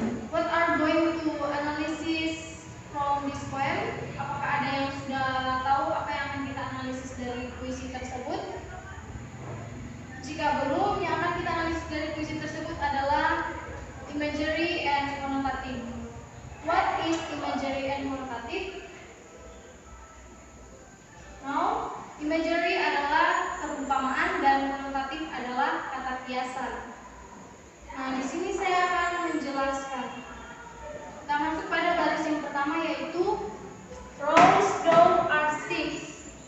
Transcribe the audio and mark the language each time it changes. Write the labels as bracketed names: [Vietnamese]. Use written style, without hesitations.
[English] What are going to analysis from this poem? [Indonesian] Apakah ada yang sudah tahu apa yang akan kita analisis dari puisi tersebut? Jika belum, yang akan kita analisis dari puisi tersebut adalah imagery and connotative. [English] What is imagery and connotative? [Indonesian] Now, imagery adalah perumpamaan dan connotative adalah kata kiasan. Nah, di sini saya akan menjelaskan. Kita masuk pada baris yang pertama yaitu rose, dove, are six.